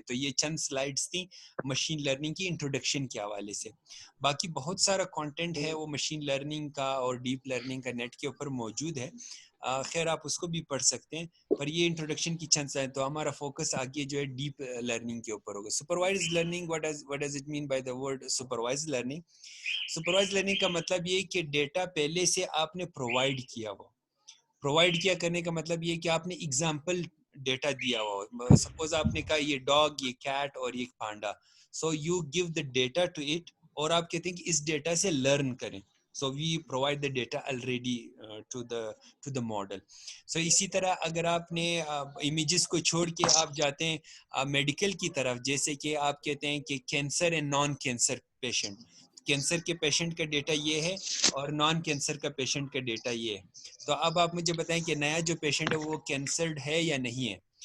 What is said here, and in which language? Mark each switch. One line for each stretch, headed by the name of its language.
Urdu: تو یہ چند سلائیڈز تھیں مشین لرننگ کی انٹروڈکشن کے حوالے سے. باقی بہت سارا کانٹینٹ ہے وہ مشین لرننگ کا اور ڈیپ لرننگ کا نیٹ کے اوپر موجود ہے, خیر آپ اس کو بھی پڑھ سکتے ہیں, پر یہ انٹروڈکشن کی چند سلائیڈ. تو ہمارا فوکس آگے جو ہے ڈیپ لرننگ کے اوپر ہوگا.
English: Supervised learning, what does it mean by the word supervised learning?
Urdu: Supervise learning کا مطلب یہ کہ ڈیٹا پہلے سے آپ نے پرووائڈ کیا ہوا. پرووائڈ کیا کرنے کا مطلب یہ کہ آپ نے ایگزامپل ڈیٹا دیا ہوا. سپوز آپ نے کہا یہ ڈاگ, یہ کیٹ اور یہ panda.
English: so you give the data to it,
Urdu: اور آپ کہتے ہیں کہ اس ڈیٹا سے لرن کریں.
English: So we provide the data already to the model.
Urdu: سو اسی طرح اگر آپ نے امیجز کو چھوڑ کے آپ جاتے ہیں میڈیکل کی طرف, جیسے کہ آپ کہتے ہیں کہ cancer and non cancer patient, cancer کے پیشنٹ کا ڈیٹا یہ ہے اور نان کینسر کا پیشنٹ کا ڈیٹا یہ ہے. تو اب آپ مجھے بتائیں کہ نیا جو پیشنٹ ہے وہ کینسرڈ ہے یا نہیں ہے.